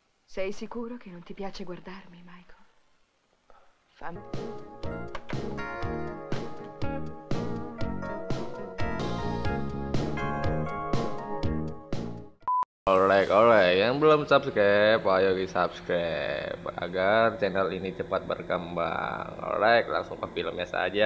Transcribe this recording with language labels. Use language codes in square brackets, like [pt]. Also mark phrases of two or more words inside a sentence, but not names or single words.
[it] Sei sicuro che non ti piace guardarmi, Michael? Fammi... [id] Oleh, yang belum subscribe, ayo di subscribe agar channel ini cepat berkembang. Langsung ke filmnya saja.